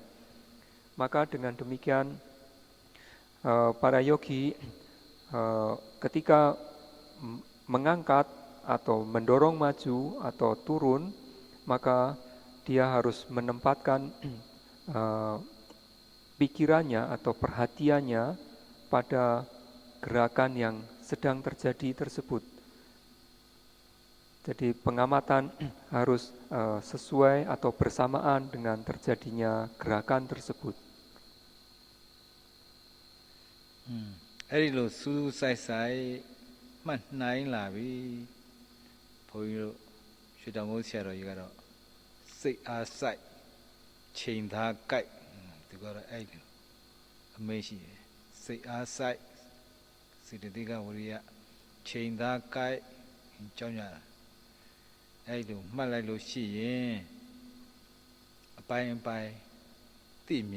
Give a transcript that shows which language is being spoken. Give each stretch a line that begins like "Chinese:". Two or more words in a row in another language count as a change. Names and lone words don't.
Indonesian: Maka dengan demikian para yogi ketika mengangkat atau mendorong maju atau turun, maka dia harus menempatkan pikirannya atau perhatiannya pada gerakan yang sedang terjadi tersebut. Jadi pengamatan harus sesuai atau bersamaan dengan terjadinya gerakan tersebut.
Burmese: အဲ့ဒီလိုစူးစူးဆိုင်ဆိုင်မှတ်နိုင်လာပြီဘုန်းကြီးတို့ရွှေတောင်ကုန်းဆရာတော်ကြီးကတော့စိတ်အားစိုက်ချိန်သားကြိုက်သူကတော့အဲ့လိုအမေးရှိတယ်စိတ်အားစိုက်စေတသိကဝရိယချိန်သားကြိုက်ကြောင်းကြတာအဲ့လိုမှတ်လိုက်လို့ရှိရင်အပိုင်းအပိုင်းသိမြ